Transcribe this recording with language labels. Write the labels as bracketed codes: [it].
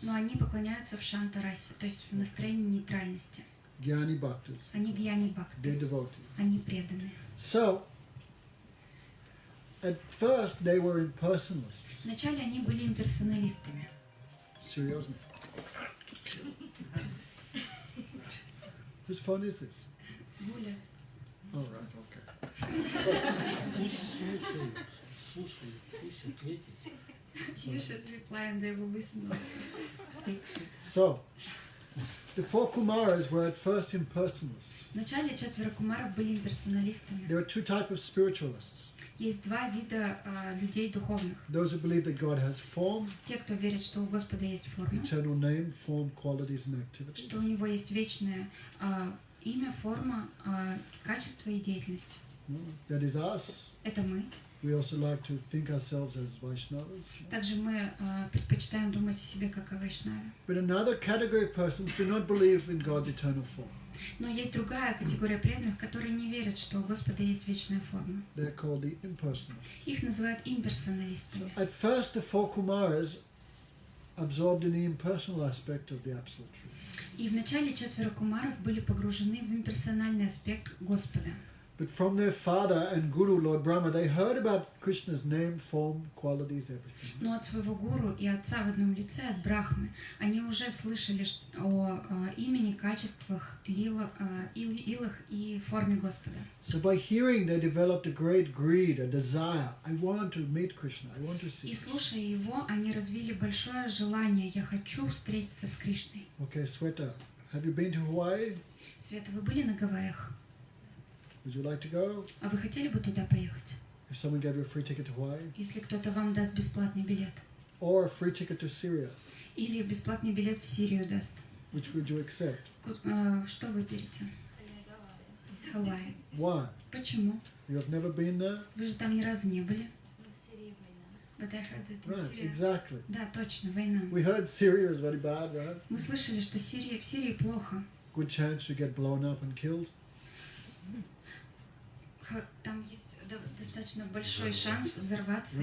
[ru] Но они поклоняются в шантарасе, то есть в настроении нейтральности. [sa] Gyani Bhaktas. [ru] Они гьяни бхакты. [en] They're devotees. [ru] Они преданные. [en] So, at first they were impersonalists. [ru] Вначале они были имперсоналистами. [en] Seriously. Whose phone is this? [ru] Гуляс. [en] Oh, right, okay. [ru] Пусть слушают, пусть ответят. [en] You should reply and they will listen also. So, the 4 Kumaras were at first impersonalists. [ru] Вначале 4 кумаров были имперсоналистами. [en] There are 2 types of spiritualists. [ru] Есть 2 вида людей духовных. [en] Those who believe that God has form, [ru] Те, кто верит, что у Господа есть форма, [en] eternal name, form, qualities and activities. [ru] что у него есть вечное имя, форма, качество и деятельность. [en] That is us. [ru] Это мы. [en] We also like to think ourselves as Vaishnavas. [ru] Также мы предпочитаем думать о себе как о вайшнаве. [en] But another category of persons do not believe in God's eternal form. [ru] Но есть другая категория преданных, которые не верят, что у Господа есть вечная форма. [en] They're called the impersonalists. [ru] Их называют имперсоналистами. [en] At first, the 4 Kumaras absorbed in the impersonal aspect of the Absolute Truth. [ru] И вначале 4 кумаров были погружены в имперсональный аспект Господа. [en] But from their father and guru, Lord Brahma, they heard about Krishna's name, form, qualities, everything. [ru] Но от своего гуру и отца в одном лице, от Брахмы, они уже слышали о имени, качествах, илах и форме Господа. [en] So by hearing, they developed a great greed, a desire. I want to meet Krishna. I want to see [ru] И [en] Krishna. [ru] слушая его, они развили большое желание: я хочу встретиться с Кришной. [en] Okay, Sweta, have you been to Hawaii? [ru] Света, вы были на Гавайях? [en] Would you like to go? [ru] А вы хотели бы туда поехать? [en] If someone gave you a free ticket to Hawaii? [ru] Если кто-то вам даст бесплатный билет. [en] Or a free ticket to Syria? [ru] Или бесплатный билет в Сирию даст. [en] Which would you accept? [ru] Что выберете? Гавайи. [en] Why? [ru] Почему? [en] You have never been there? [ru] Вы же там ни разу не были. В Сирии война. [en] But I heard that in Right, Syria. exactly. [ru] Да, точно, война. [en] We heard Syria is very bad, right? [ru] Мы слышали, что в Сирии плохо. [en] Good chance to get blown up and killed. [ru] Там есть достаточно большой шанс взорваться